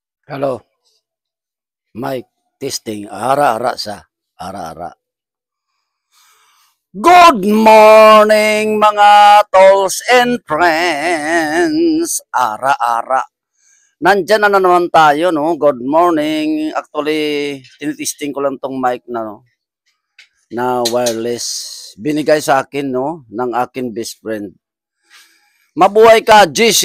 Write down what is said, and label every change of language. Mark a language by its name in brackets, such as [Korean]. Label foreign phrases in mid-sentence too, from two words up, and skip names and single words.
[English] Hello, mic testing. Ara-ara sa ara-ara. Good morning mga tolls and friends. Ara-ara. [Filipino] Nandyan na naman tayo, no? [English] Good morning. [Filipino] Actually, tinitesting ko lang tong mic na, no? Na wireless. Binigay sa akin, no? Ng akin best friend. Mabuhay ka, GC.